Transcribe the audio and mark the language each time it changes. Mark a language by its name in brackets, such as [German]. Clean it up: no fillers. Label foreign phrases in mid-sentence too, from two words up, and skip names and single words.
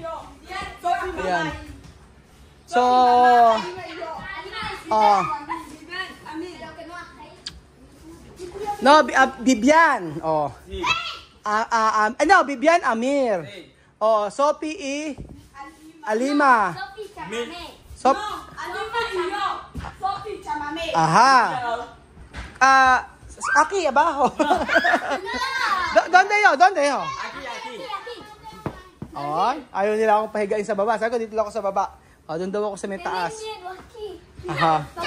[Filipino] Ayan. So, no, Bibian. Oh. Ano, Bibian Amir. Oh, Sophie E. Alima. Sop. [Spanish] Aha. Aki abajo. ¿Dónde yo? [Filipino] Ay, ayaw nila akong pahigain sa baba. Sabi ko, dito lang ako sa baba. O, doon daw ako sa may taas. Aha.